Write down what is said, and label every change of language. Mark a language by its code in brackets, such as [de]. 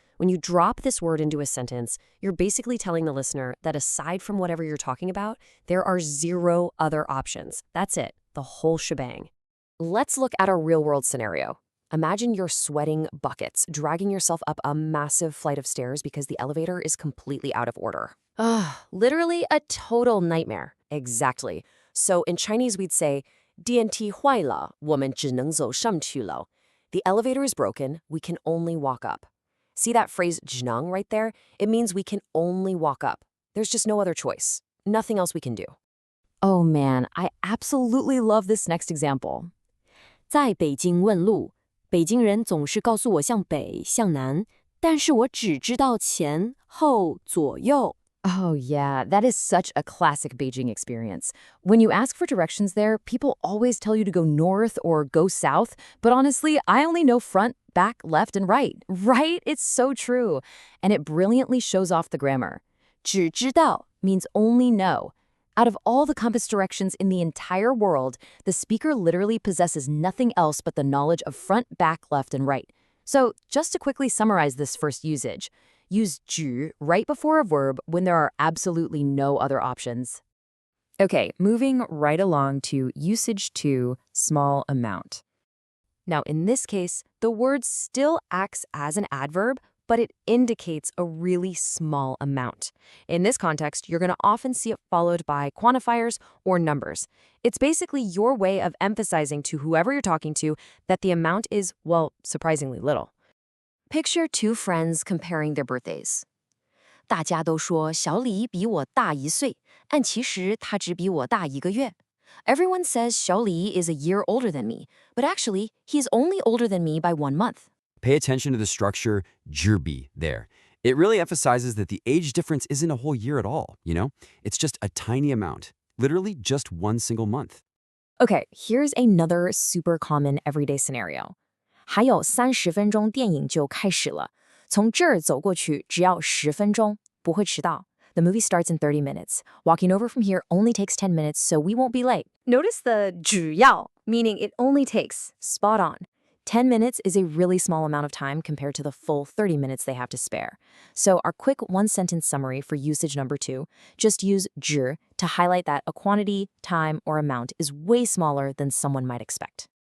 [en] When you drop this word into a sentence, you're basically telling the listener that aside from whatever you're talking about, there are zero other options. That's it, the whole shebang. Let's look at a real-world scenario. Imagine you're sweating buckets, dragging yourself up a massive flight of stairs because the elevator is completely out of order. Literally a total nightmare. Exactly. So in Chinese, we'd say, [zh] 电梯坏了，我们只能走上去了. [en] The elevator is broken, we can only walk up. See that phrase 只能 right there? It means we can only walk up. There's just no other choice. Nothing else we can do. Oh man, I absolutely love this next example. [zh] 在北京问路，北京人总是告诉我向北向南，但是我只知道前后左右. [en] Oh yeah, that is such a classic Beijing experience. When you ask for directions there, people always tell you to go north or go south, but honestly, I only know front, back, left, and right. Right? It's so true. And it brilliantly shows off the grammar. 只知道 means only know. Out of all the compass directions in the entire world, the speaker literally possesses nothing else but the knowledge of front, back, left, and right. So just to quickly summarize this first usage, use 只 right before a verb when there are absolutely no other options. Okay, moving right along to usage 2, small amount. Now, in this case, the word still acts as an adverb, but it indicates a really small amount. In this context, you're going to often see it followed by quantifiers or numbers. It's basically your way of emphasizing to whoever you're talking to that the amount is, well, surprisingly little. Picture two friends comparing their birthdays. [zh] 大家都说小李比我大1岁，但其实他只比我大1个月. [en] Everyone says 小李 is a year older than me, but actually, he's only older than me by 1 month. Pay attention to the structure 只比 there. It really emphasizes that the age difference isn't a whole year at all, It's just a tiny amount, literally just one single month. Okay, here's another super common everyday scenario. [zh] 还有30分钟电影就开始了，从这儿走过去只要10分钟，不会迟到. [en] The movie starts in 30 minutes. Walking over from here only takes 10 minutes, so we won't be late. Notice the 只要, meaning it only takes. Spot on. 10 minutes is a really small amount of time compared to the full 30 minutes they have to spare. So our quick one-sentence summary for usage number 2, just use 只 to highlight that a quantity, time, or amount is way smaller than someone might expect.